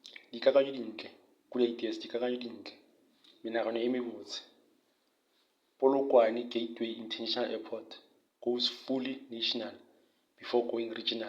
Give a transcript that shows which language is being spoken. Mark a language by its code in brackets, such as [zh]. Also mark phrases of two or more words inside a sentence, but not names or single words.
[nso] Dikakanyo dintle, kula ideas, dikakanyo dintle. Menagano e mebotse. [en] Polokwane Gateway International Airport goes fully national before going regional.